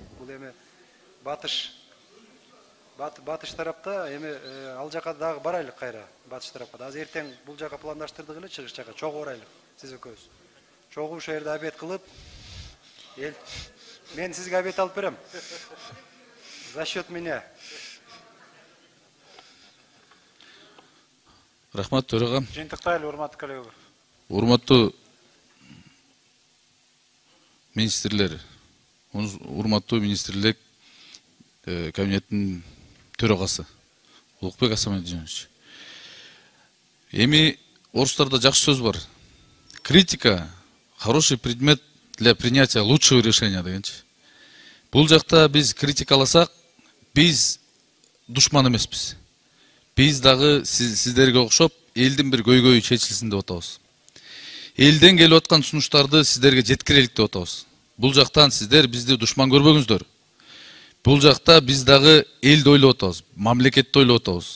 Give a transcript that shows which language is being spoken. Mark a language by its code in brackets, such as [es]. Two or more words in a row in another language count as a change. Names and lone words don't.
[ky] Бул эми батыш тарапта эми ал жака дагы барайлык кайра. Батыш тарапка. Азыр эртең бул жака пландаштырдык эле чыгыш жака. Чогуу барайлык. Сиз экөөбүз. Чогуу ошол жерде обед кылып, мен сизге обед алып берем. [ru] За счет меня. [ky] Рахмат төрага. Жыйынтыктайлы, урматтуу коллегалар. Урматтуу министрлер, урматтуу министрлик кабинеттин төрагасы Улукбек Асамединович. Эми орустарда жакшы сөз бар. [ru] Критика — хороший предмет для принятия лучшего решения дегенчи. [ky] Бул жакта биз критикаласак, биз душман эмеспиз. Биз дагы сиздерге окшоп элдин бир көйгөйү чечилсин деп атабыз. Элден келип аткан сунуштарды сиздерге жеткирелик деп атабыз. Бул жактан сиздер бизди душман көрбөңүздөр. Бул жакта биз дагы элди ойлоп атабыз, мамлекетти ойлоп атабыз.